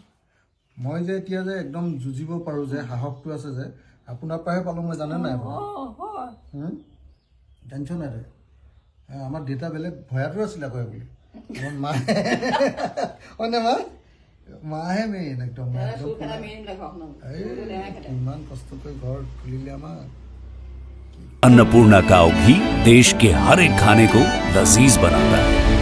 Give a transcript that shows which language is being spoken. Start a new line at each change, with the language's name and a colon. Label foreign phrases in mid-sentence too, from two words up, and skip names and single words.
Assamese: মই যে এতিয়া যে একদম যুঁজিব পাৰোঁ যে সাহসটো আছে যে আপোনাৰ পৰাহে পালোঁ মই জানে নাই আপুনি? টেনশ্যন নাই আমাৰ দেউতা বেলেগ ভয়াটো আছিলে আকৌ বুলি মোৰ মাহে হয়নে মাহে মেইন একদম ইমান কষ্ট কৰি ঘৰ খুলিলে আমাৰ।
Hindi: अन्नपूर्णा काव घी देश के हर एक खाने को लजीज बनाता है।